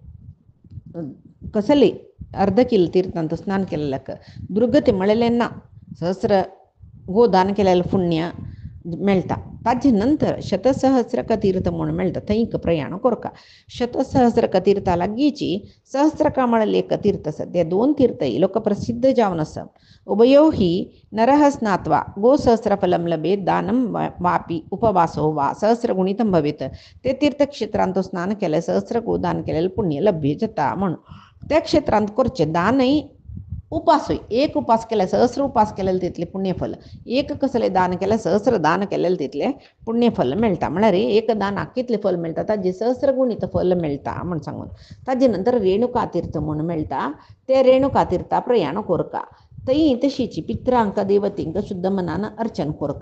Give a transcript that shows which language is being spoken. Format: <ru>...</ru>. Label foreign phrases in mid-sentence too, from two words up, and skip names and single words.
<kok>कसली अर्ध किल तीर्थांत स्नान केलेल्याक दुर्गती मेळलें ना सहस्र गोदान केलेलें पुण्य मेळटा ताजे नंतर शतसहस्रक तीर्थ म्हूण मेळटा थंयक प्रयाण करता शतसहस्रक तीर्था लागींची सहस्रका म्हणलें एक तीर्थ आसा ते 2 तीर्थय लोकप्रसिद्ध जावन आसा</kok> <sa>उभयो हि नरः स्नात्वा गोसहस्रफलं लभेत् दानं वापि उपवासो वा सहस्रगुणितं भवेत्</sa> <kok>ते तीर्थक्षेत्रांत स्नान केलें सहस्र गोदान केलेलें पुण्य लभ्य जाता म्हणून त्या क्षेत्रांत करचें दानय उपासूय एक उपास केल्यार सहस्र उपास केलेले तितले पुण्यफल एक कसलें दान केल्यार सहस्र दान केलेले तितले पुण्यफल मेळटा म्हळ्यार एक दानाक कितलें फल मेळटा ताजे सहस्र गुणित फल मेळटा म्हूण सांगून ताजे नंतर रेणुका तीर्थ म्हूण मेळटा ते रेणुका तीर्था प्रयाण करता तई तशीची पित्रांक देवतींक शुद्ध मनानं अर्चन कोरका.</kok>